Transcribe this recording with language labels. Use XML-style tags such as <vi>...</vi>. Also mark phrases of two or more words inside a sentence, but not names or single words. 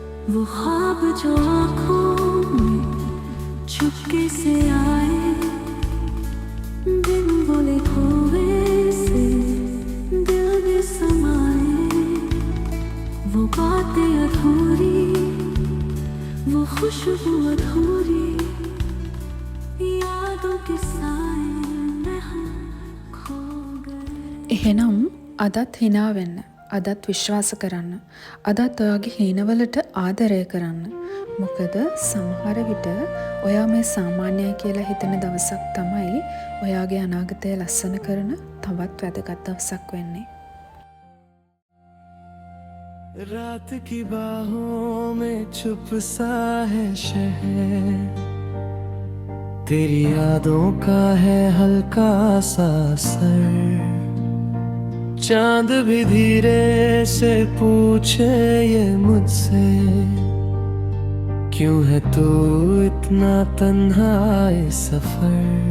<hi>वो ख्वाब जो आँखों में चुपके से आए, बिन बोले खोए से दिल में समाए, वो बातें अधूरी, वो खुशबू अधूरी, यादों के साए में हम खो गए.</hi> <si>එහෙනම් අදත් හිනා වෙන්න, අදත් විශ්වාස කරන්න, අදත් ඔයාගේ හීනවලට ආදරය කරන්න. මොකද සමහර විට ඔයා මේ සාමාන්‍යයි කියලා හිතන දවසක් තමයි ඔයාගේ අනාගතය ලස්සන කරන තවත් වැදගත් දවසක් වෙන්නේ.</si> <hi>रात की बाहों में छुप सा है शहर, तेरी यादों का है हल्का सा असर. चांद भी धीरे से पूछे ये मुझसे, क्यों है तू इतना तन्हा इस सफर.</hi>